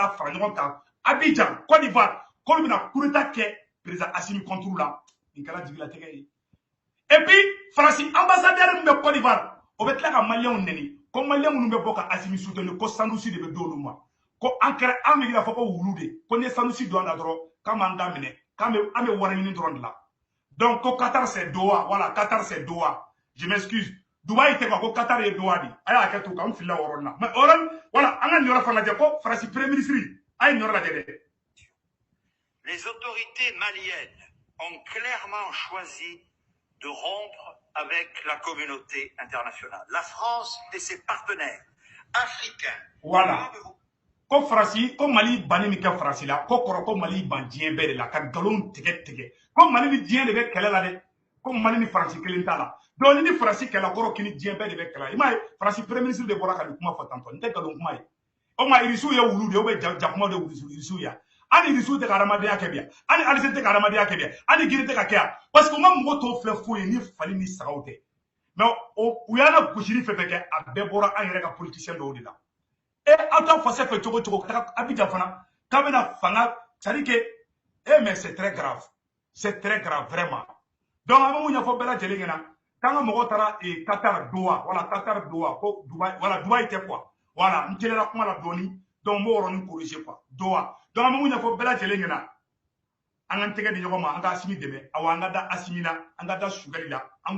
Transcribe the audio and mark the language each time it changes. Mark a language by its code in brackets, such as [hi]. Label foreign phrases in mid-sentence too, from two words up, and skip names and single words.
[bm] taa fara ɲɔgɔn kan Abidjan Côte d'Ivoire k'olu bɛna [fr] coup d'état [bm] kɛ président Assimi [fr] contre la [bm] nin kɛra jigilatigɛ ye [fr] et puis [bm] Faransi ambassadeur min bɛ Côte d'Ivoire o bɛ tila ka Maliens nɛni ko Maliens minnu bɛ bɔ ka Assimi soutenir ko Sanusi de bɛ d'olu ma ko an kɛra an bɛ yira fɔ ko wulu de ko ni ye Sanusi don an na dɔrɔn k'an b'an da minɛ k'an bɛ wari ɲini dɔrɔn de la donc ko [fr] Qatar c'est Doha voilà Qatar c'est Doha je m'excuse [bm] Dubaï tɛ quoi ko Qatar ye Doha de a y'a kɛ to k'an filila o yɔrɔ na [fr] mais voilà [bm] an ka nin yɔrɔ fana lajɛ ko Faransi [fr] premier ministre [bm] a ye nin yɔrɔ lajɛ dɛ. [fr] Les autorités maliennes ont clairement choisi de rompre avec la communauté internationale. La France et ses partenaires africains. Voilà. [bm] Ko Faransi ko Mali banni min kɛ Faransi la ko kɔrɔ ko Mali ban diɲɛ bɛɛ de la ka nkalon tigɛ ko Mali ni diɲɛ de bɛ kɛlɛ la dɛ ko Mali ni Faransi kelen t'a la donc ni Faransi kɛlɛ kɔrɔ k'i ni diɲɛ bɛɛ de bɛ kɛlɛ i m'a ye Faransi [fr] premier ministre [bm] de bɔra ka nin kuma fɔ tantɔ nin tɛ nkalon kuma ye o ma Irisiw ye wulu de [fr] ou bien [bm] jakuma de Irisiw ya ani Irisiw tɛ ka hadamadenya kɛ bi yan ani Algérie tɛ ka hadamadenya kɛ bi yan ani Guinée tɛ ka kɛ yan [fr] parce que [bm] u ma mɔgɔ tɔw filɛ foyi ye ni fali ni sagaw tɛ [fr] mais u [bm] y'an gosili fɛn fɛn kɛ a bɛɛ bɔra an yɛrɛ ka politiciens dɔw de la aw t'a fɔ fɛ cogo cogo ka taga Abidjan fana k'a bɛna fanga [fr] c'est-à-dire que mais c'est très grave vraiment donc [bm] an bɛ mun ɲɛfɔ bɛɛ lajɛlen ɲɛna k'an ka mɔgɔw taara Qatar Doha voilà Qatar Doha ko Dubaï voilà Dubaï tɛ quoi voilà n telela kuma la dɔɔni donc n b'o yɔrɔnin [fr] corriger quoi [bm] Doha donc an bɛ mun ɲɛfɔ bɛɛ lajɛlen ɲɛna an k'an tɛgɛ di ɲɔgɔn ma an ka Assimi dɛmɛ awɔ an ka da Assimi na an ka da Choguel la an